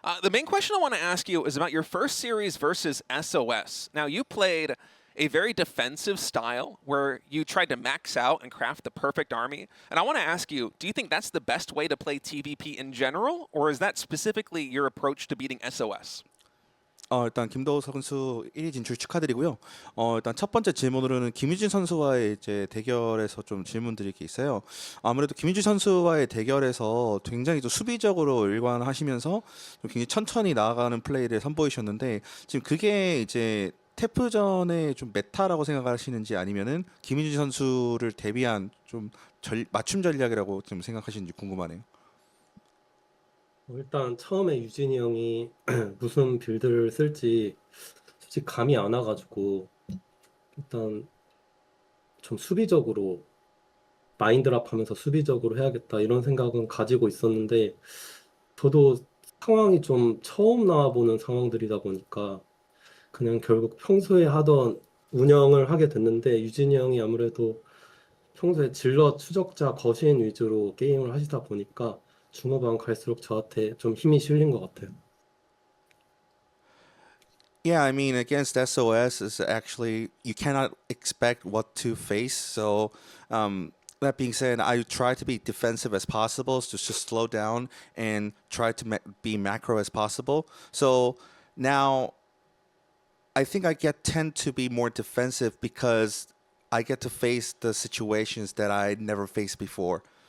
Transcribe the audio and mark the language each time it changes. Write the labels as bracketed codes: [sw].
[en] The main question I want to ask you is about your first series versus SOS. Now, you played a very defensive style where you tried to max out and craft the perfect army. And I want to ask you, do you think that's the best way to play TVP in general, or is that specifically your approach to beating SOS? [ko] 일단 김도우 선수 1위 진출 축하드리고요. 일단 첫 번째 질문으로는 김유진 선수와의 이제 대결에서 좀 질문드릴 게 있어요. 아무래도 김유진 선수와의 대결에서 굉장히 좀 수비적으로 일관하시면서 좀 굉장히 천천히 나아가는 플레이를 선보이셨는데 지금 그게 이제 태프전의 좀 메타라고 생각하시는지 아니면은 김유진 선수를 대비한 좀 맞춤 전략이라고 좀 생각하시는지 궁금하네요. 일단 처음에 유진이 형이 무슨 빌드를 쓸지 솔직히 감이 안 와가지고 일단 좀 수비적으로 마인드랍 하면서 수비적으로 해야겠다 이런 생각은 가지고 있었는데 저도 상황이 좀 처음 나와보는 상황들이다 보니까 그냥 결국 평소에 하던 운영을 하게 됐는데 유진이 형이 아무래도 평소에 질럿 추적자 거신 위주로 게임을 하시다 보니까 중후반 갈수록 저한테 좀 힘이 실린 것 같아요. [en] Yeah, I mean, against SOS is actually you cannot expect what to face. So that being said, I try to be defensive as possible, to just slow down and try to be macro as possible. So now I think I tend to be more defensive because I get to face the situations that I never faced before.